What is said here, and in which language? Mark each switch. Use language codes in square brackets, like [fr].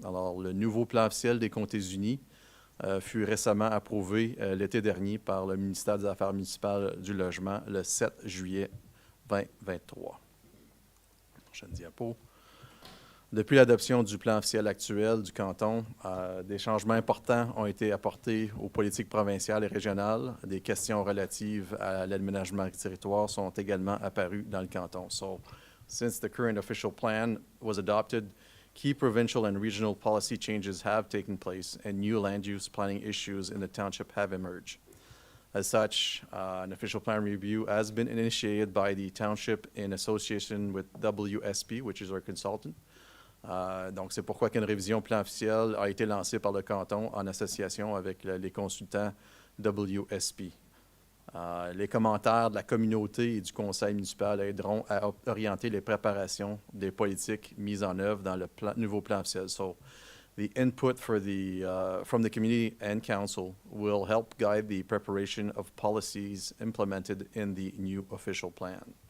[fr] Alors, le nouveau plan officiel des comtés unis fut récemment approuvé l'été dernier par le ministère des Affaires municipales du Logement le 7 juillet 2023. Prochaine diapo. Depuis l'adoption du plan officiel actuel du canton, des changements importants ont été apportés aux politiques provinciales et régionales. Des questions relatives à l'aménagement du territoire sont également apparues dans le canton. [en] So, since the current official plan was adopted, key provincial and regional policy changes have taken place and new land use planning issues in the township have emerged. As such, an official plan review has been initiated by the township in association with WSP, which is our consultant. [fr] Donc, c'est pourquoi qu'une révision plan officiel a été lancée par le canton en association avec les consultants WSP. Les commentaires de la communauté et du conseil municipal aideront à orienter les préparations des politiques mises en œuvre dans le nouveau plan officiel. [en] So, the input from the community and council will help guide the preparation of policies implemented in the new official plan.